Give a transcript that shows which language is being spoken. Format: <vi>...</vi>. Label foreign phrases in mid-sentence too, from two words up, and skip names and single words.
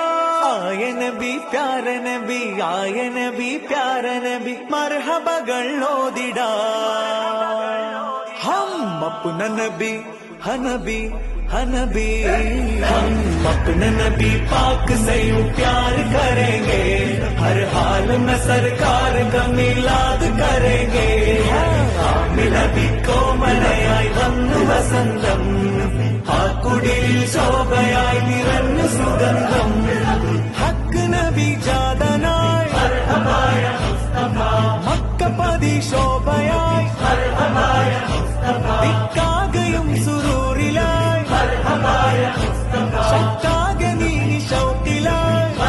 <hi>आए नबी प्यारे नबी, आए नबी प्यारे नबी,</hi> <ml>മർഹബകൾ ഓതിടാ।</ml> <hi>हम अपना नबी हनबी हनबी, हम अपने नबी पाक से यूं प्यार करेंगे, हर हाल में सरकार का मिलाद करेंगे।</hi> <ml>നബി കോമളയായി വന്നു വസന്തം, ആ കുടിലിൽ ശോഭയായി നിറഞ്ഞു സുഗന്ധം। ഹക്ക് നബി ജാതനായി മക്കപതി ശോഭയായി, ദിക്കാകയും സുരൂറിലായി, ശക്കാകെ നീ ശൗക്കിലായി।</ml>